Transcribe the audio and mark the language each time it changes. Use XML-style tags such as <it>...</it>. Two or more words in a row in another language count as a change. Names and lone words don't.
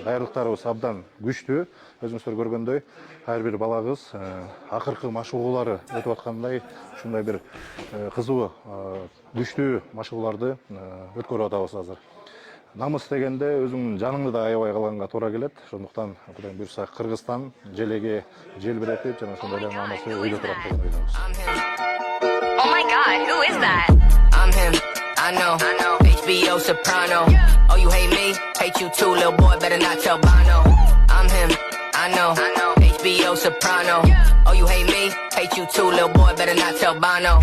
<ky>Даярдыктарыбыз абдан күчтүү. Өзүңүздөр көргөндөй, ар бир бала кыз акыркы машыгуулары өтүп аткандай, ушундай бир кызуу, күчтүү машыгууларды өткөрүп атабыз азыр. Намыс дегенде өзүңдүн жаныңды да аябай калганга туура келет. Ошондуктан Кудайым буйрса Кыргызстан желеге желбиретип жана ошондой эле намысы өйдө турат деген ойдобуз.</ky> <en>Oh my god, who is that? I'm him. I know. HBO Soprano. Oh, you hate me? Hate you too, little boy. Better not tell Bono. I'm him. I know. HBO Soprano. Oh, you hate me? Hate you too, little boy. Better not tell Bono.</en>